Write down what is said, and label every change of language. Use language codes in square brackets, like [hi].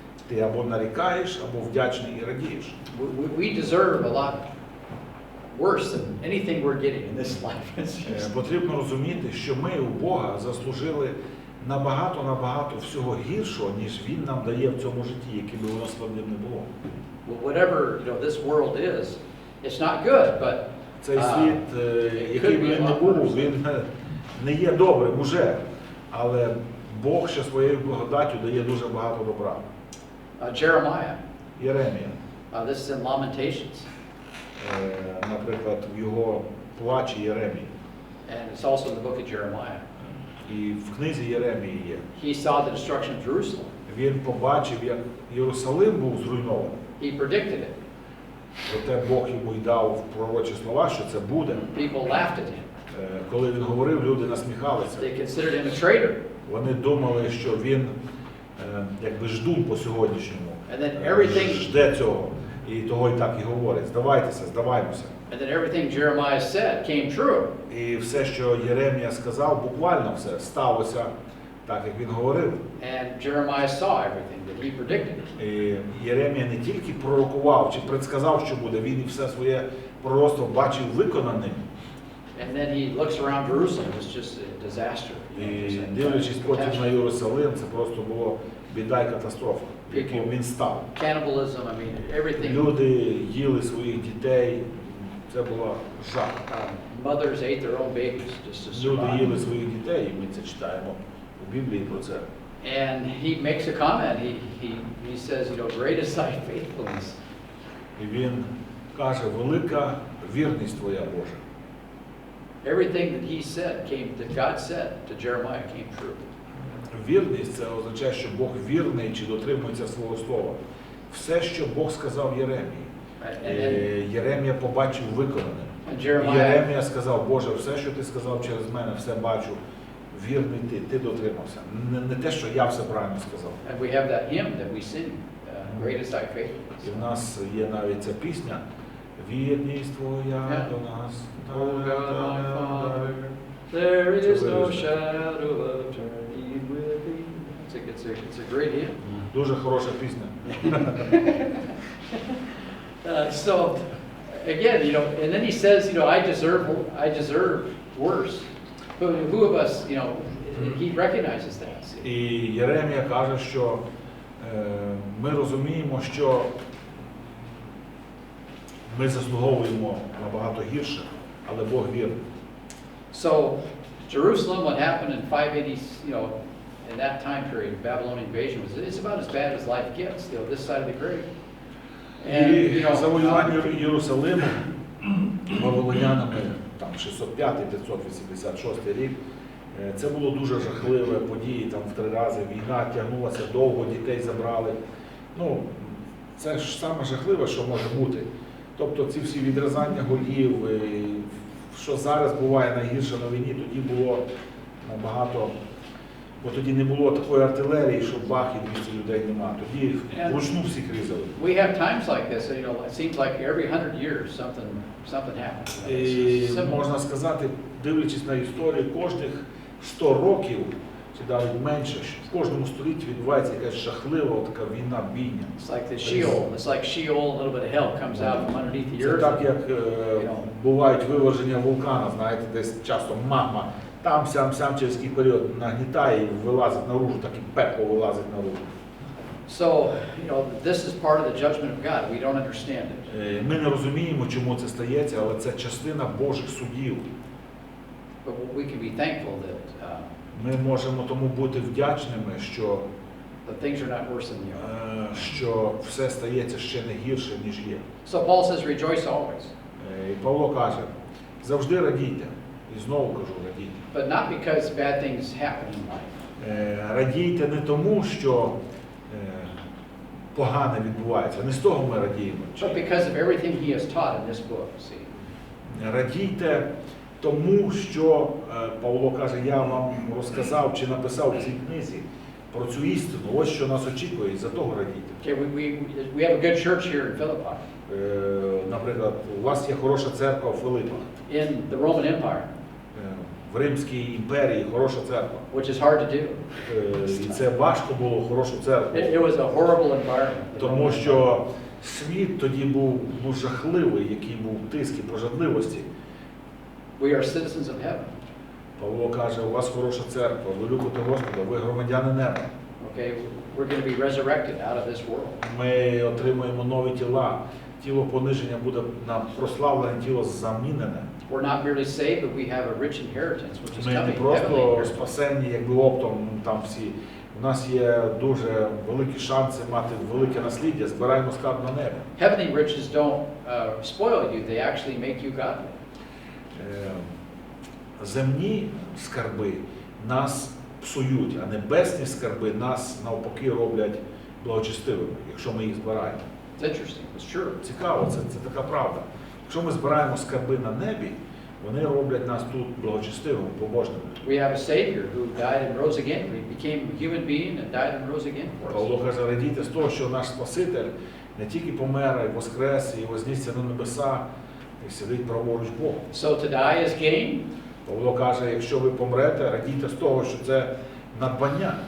[uk] Ти або нарікаєш, або вдячний і радієш. [en] We deserve a lot worse than anything we're getting in this life. [uk] Потрібно розуміти, що ми у Бога заслужили набагато всього гіршого, ніж Він нам дає в цьому житті, яке би воно складним не було. [en] Whatever this world is, it's not good, but [uk] цей світ, який би він не був, він не є добрим уже, але Бог ще своєю благодаттю дає дуже багато добра. [en] Jeremiah. [uk] Єремія. [en] This is in Lamentations. [uk] Наприклад, в його плачі Єремії. [en] And it's also in the book of Jeremiah. [uk] І в книзі Єремії є. [en] He saw the destruction of Jerusalem. [uk] Він побачив, як Єрусалим був зруйнований. [en] He predicted it. [uk] Проте Бог йому й дав пророчі слова, що це буде. [en] People laughed at him. [uk] Коли він говорив, люди насміхалися. [en] They considered him a traitor. [uk] Вони думали, що він якби ждун по сьогоднішньому. [en] And then everything [uk] жде цього. І того і так і говорить. Здавайтеся, здаваймося. [en] And then everything Jeremiah said came true. [uk] І все, що Єремія сказав, буквально все сталося так, як він говорив. [en] And Jeremiah saw everything that he predicted. [uk] І Єремія не тільки пророкував чи предсказав, що буде, він і все своє пророцтво бачив виконаним. [en] And then he looks around Jerusalem, it's just a disaster. [uk] І дивлячись потім на Єрусалим, це просто було біда і катастрофа, яким він став. [en] Cannibalism, I mean, everything. [uk] Люди їли своїх дітей, це було жах. [en] Mothers ate their own babies just to survive. [uk] Люди їли своїх дітей, і ми це читаємо у Біблії про це. [en] And he makes a comment. He says, great is thy faithfulness. [uk] І він каже, велика вірність твоя, Боже. [en] Everything that he said that God said to Jeremiah came true. [uk] Вірність – це означає, що Бог вірний чи дотримується свого слова. Все, що Бог сказав Єремії, Єремія побачив виконане. Єремія сказав: Боже, все, що ти сказав через мене, все бачу. Вірний ти дотримався. Не те, що я все правильно сказав. [en] And we have that hymn that we sing, Great is thy faithfulness. [uk] І в нас є навіть ця пісня: вірність твоя до нас. [en] Oh God, my Father, there is no shadow of turning with thee. It's a great hymn. [uk] Дуже хороша пісня. [en] So again, and then he says, I deserve worse. But who of us, he recognizes that. See? [uk] І Єремія каже, що ми розуміємо, що ми заслуговуємо набагато гірше, але Бог вірний. [en] So Jerusalem, what happened in 580, in that time period, Babylonian invasion, it's about as bad as life gets, this side of the grave. [uk] І завоювання Єрусалиму вавилонянами, там 605-586 рік, це було дуже жахливе події, там в 3 рази війна тягнулася довго, дітей забрали. Це ж саме жахливе, що може бути. Тобто ці всі відрізання голів, що зараз буває найгірше на війні, тоді було набагато, бо тоді не було такої артилерії, що бах і 200 людей нема. Тоді вручну всіх різали. [en] We have times like this, it seems like every 100 years something happens. [uk] І можна сказати, дивлячись на історію, кожних 100 років, чи навіть менше, в кожному столітті відбувається якась жахлива така війна, бійня. [en] It's like the Sheol, a little bit of hell comes out from underneath the [uk] Це [en] earth. [uk] так, як бувають виверження вулкана, знаєте, десь часто магма там, сям через який період нагнітає і вилазить наружу, так і пекло вилазить наружу. [en] So, this is part of the judgment of God. We don't understand it. [uk] Ми не розуміємо, чому це стається, але це частина Божих судів. [en] But we can be thankful that [uk] Ми можемо тому бути вдячними, що [en] that things are not worse than they are. [uk] Що все стається ще не гірше, ніж є. [en] So Paul says, rejoice always. [uk] І Павло каже: завжди радійте. І знову кажу, радійте. [en] But not because bad things happen in life. [uk] Радійте не тому, що погане відбувається. Не з того ми радіємо. [en] But because of everything he has taught in this book. See? [uk] Радійте тому, що Павло каже: я вам розказав чи написав в цій книзі про цю істину. Ось що нас очікує, і за того радійте. [en] Okay, we have a good church here in Philippi. [uk] Наприклад, у вас є хороша церква в Филипах. [en] In the Roman Empire. [uk] В Римській імперії хороша церква. [en] Which is hard to do. [uk] І це важко було хорошу церкву. [en] It was a horrible environment. [uk] Тому що світ тоді був жахливий, який був тиск і пожадливості. [en] We are citizens of heaven. [uk] Павло каже: у вас хороша церква, ви любите Господа, ви громадяни неба. [en] Okay, we're going to be resurrected out of this world. [uk] Ми отримуємо нові тіла. Тіло пониження буде на прославлене тіло замінене. [en] We're not merely saved, but we have a rich inheritance, which is [uk] Ми не [en] coming. [uk] просто спасені, якби оптом там всі. У нас є дуже великі шанси мати велике насліддя. Збираємо скарб на небі. [en] Heavenly riches don't spoil you; they actually make you godly. [uk] Земні скарби нас псують, а небесні скарби нас навпаки роблять благочестивими, якщо ми їх збираємо. [en] It's interesting. It's true. [uk] Цікаво, це така правда. Якщо ми збираємо скарби на небі, вони роблять нас тут благочестивими, побожними. [en] We have a Savior who died and rose again. He became a human being and died and rose again for us. [uk] Павло каже: радійте з того, що наш Спаситель не тільки помер, а й воскрес, і вознісся на небеса, і сидить праворуч Бога. [en] So to die is gain. [uk] Павло каже: якщо ви помрете, радійте з того, що це надбання.